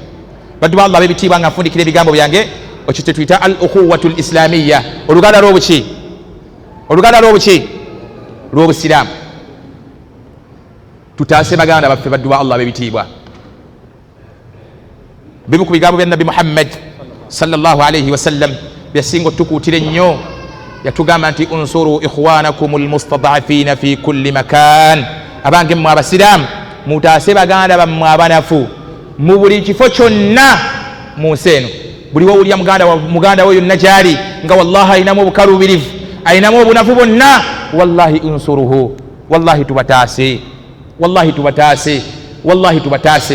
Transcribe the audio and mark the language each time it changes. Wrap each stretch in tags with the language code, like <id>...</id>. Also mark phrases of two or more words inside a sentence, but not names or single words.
<lg>Baddu ba Allah b'ebitiibwa nga nfundikira ebigambo byange, ekyo kye tuyita</lg> <ar>الأخوة الإسلامية,</ar> <lg>oluganda lw'obuki? Oluganda lw'obuki? Lw'obusiraamu. Tutaase baganda baffe baddu ba Allah b'ebitiibwa. Bimu ku bigambo bya Nabi Muhammad</lg> <ar>صلى الله عليه وسلم</ar> <lg>byasinga otukuutira ennyo yatugamba nti</lg> <ar>انصروا إخوانكم المستضعفين في كل مكان,</ar> <lg>abange mmwe abasiraamu mutaase baganda bammwe abanafu mu buli kifo kyonna mu nsi eno. buli wawulya muganda we yonna gyali nga wallahi ayinamu obukalubirivu, ayinamu obunafu bonna,</lg> <ar>والله انصروه,</ar> <lg>wallahi tubataase, wallahi tubataase, wallahi tubataase.</lg>